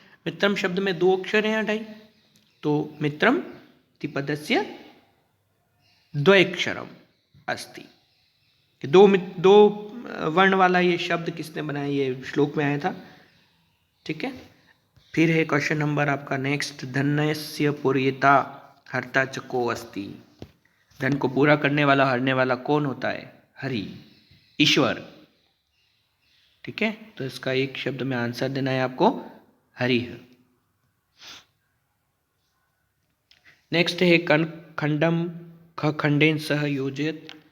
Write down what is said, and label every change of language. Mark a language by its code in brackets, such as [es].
[hi] मित्रम शब्द में 2 अक्षर हैं 2.5, तो [sa] मित्रम इति पदस्य द्वयक्षरम अस्ति। [hi] दो वर्ण वाला ये शब्द किसने बनाया? ये श्लोक में आया था। ठीक है, फिर है क्वेश्चन नंबर आपका नेक्स्ट। [sa] धनस्य पूर्यता हर्ता च को अस्ति। [hi] धन को पूरा करने वाला, हरने वाला कौन होता है? हरि, ईश्वर। ठीक है, तो इसका एक शब्द में आंसर देना है आपको, हरि है। नेक्स्ट है [sa] खंडम ख खंडेन सह योजित।